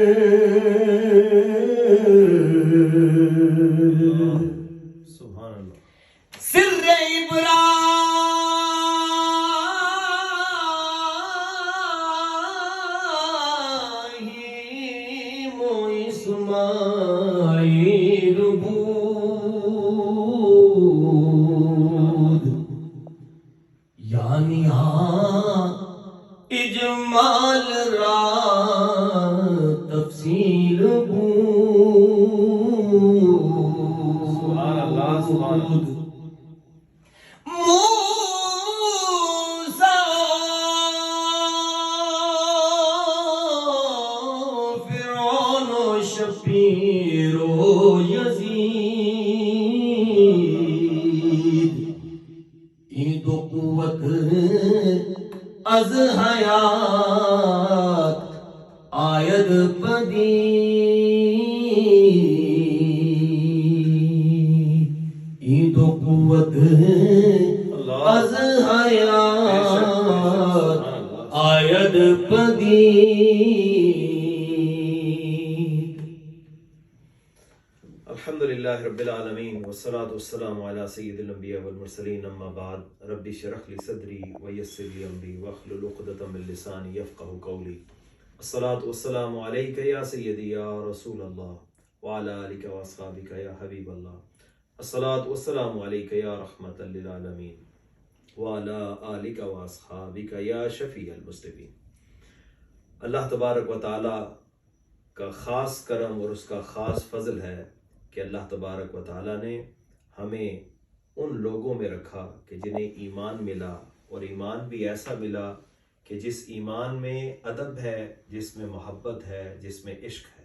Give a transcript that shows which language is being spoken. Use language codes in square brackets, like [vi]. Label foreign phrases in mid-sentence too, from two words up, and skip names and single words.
[ar] سبحان اللہ. [fa] سر ابراہیم و اسماعیل بود یعنی اجمال را تفصیل بود [ar] سبحان اللہ. سبحان اللہ. [fa] موسیٰ فرعون و شبیر و یزید این دو قوت از حیات آید پدید این دو قوت از حیات آید پدید. [ar] الحمدللہ رب العالمین والصلاة والسلام علی سید الانبیاء والمرسلین. اما بعد رب اشرح لی صدری ویسر لی امری واحلل عقدۃ من لسانی یفقهوا قولی. الصلاة والسلام علیک یا سیدی یا رسول اللہ وعلی آلک واصحابک یا حبیب اللہ. الصلاة والسلام علیک یا رحمۃ للعالمین وعلی آلک واصحابک یا شفیع المذنبین. اللہ تبارک و تعالی [ur] کا خاص کرم اور اس کا خاص فضل ہے کہ [ar] اللہ تبارک و تعالیٰ [ur] نے ہمیں ان لوگوں میں رکھا کہ جنہیں ایمان ملا، اور ایمان بھی ایسا ملا کہ جس ایمان میں ادب ہے، جس میں محبت ہے، جس میں عشق ہے،